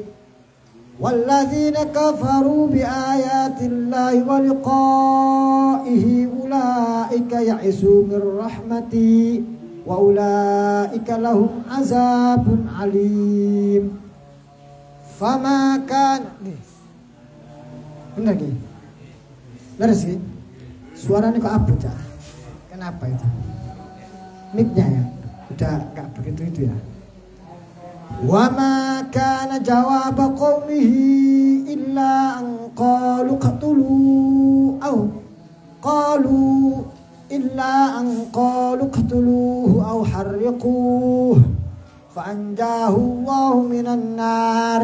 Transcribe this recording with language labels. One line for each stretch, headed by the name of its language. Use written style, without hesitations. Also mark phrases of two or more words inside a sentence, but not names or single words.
Arabic: والذين كفروا بآيات الله ولقائه أولئك يئسوا من رحمتي وأولئك لهم عذاب أليم.
Javanese: Fama kan benar ki? Laras ki?
Indonesian: Suaranya kok abut ya? Kenapa itu? Mic-nya ya? Udah gak begitu itu ya?
Arabic: وما كان جواب قومه إلا أن قالوا اقتلوه أو حرقوه فأنجاه الله من النار.